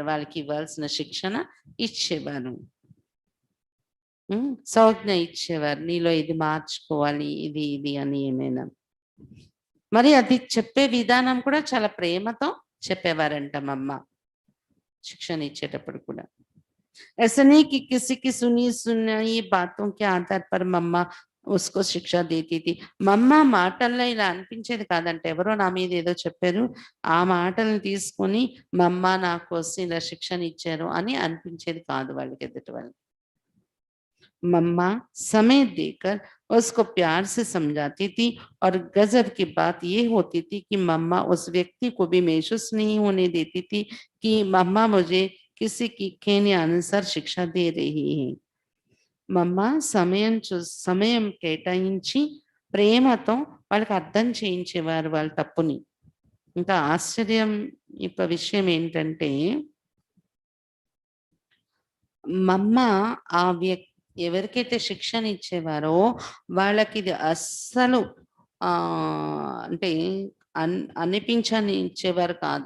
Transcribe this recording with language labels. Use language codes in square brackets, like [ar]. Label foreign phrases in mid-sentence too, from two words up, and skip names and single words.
[te] వాళ్ళకి ఇవ్వాల్సిన శిక్షణ ఇచ్చేవారు. సంజ్ఞ ఇచ్చేవారు. నీలో ఇది మార్చుకోవాలి. ఇది, ఇది అని ఏమైనా. మరి అది చెప్పే విధానం కూడా చాలా ప్రేమతో చెప్పేవారంట మమ్మ. శిక్షణ ఇచ్చేటప్పుడు కూడా. [hi] ऐसा नहीं कि किसी की सुनी सुनाई बातों के आधार पर मम्मा उसको शिक्षा देती थी. [te] మమ్మ మాటల్లో ఇలా అనిపించేది కాదంట. ఎవరో నా మీద ఏదో చెప్పారు. ఆ మాటలను తీసుకొని మమ్మ నా కోసం ఇలా శిక్షణ ఇచ్చారు అని అనిపించేది కాదు వాళ్ళకి ఎదుటి వాళ్ళకి. [hi] मम्मा समय देकर उसको प्यार से समझाती थी और गजब की बात ये होती थी कि मम्मा उस व्यक्ति को भी महसूस नहीं होने देती थी कि मम्मा मुझे किसी की कहने अनुसार शिक्षा दे रही है. [te] మమ్మ సమయం కేటాయించి ప్రేమతో వాళ్ళకి అర్థం చేయించేవారు వాళ్ళ తప్పుని. ఇంకా ఆశ్చర్యం విషయం ఏంటంటే మమ్మ ఆ ఎవరికైతే శిక్షణ ఇచ్చేవారో వాళ్ళకిది అస్సలు అంటే అనిపించనిచ్చేవారు కాదు.